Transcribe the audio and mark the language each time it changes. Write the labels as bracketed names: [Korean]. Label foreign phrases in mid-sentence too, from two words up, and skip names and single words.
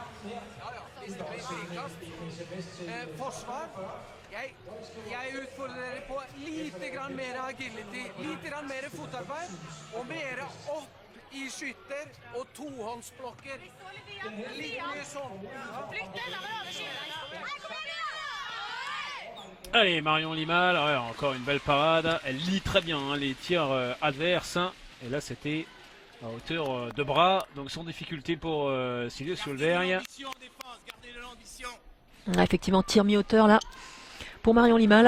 [Norwegian] Ja, hvis det blir frikast. Forsvar. Jeg utfordrer dere på lite grann mer agility, lite grann mer fotarbeid, og mer opp i skytter og tohåndsblokker. Litt mye sånn. Flytte, la meg lade skylderen. Nei, kom igjen, [French] Allez, Marion Limal, ouais, encore une belle parade. Elle lit très bien hein, les tirs adverses. Et là, c'était à hauteur de bras. Donc, sans difficulté pour Silje Solberg. Effectivement, tir mi-hauteur là pour Marion Limal.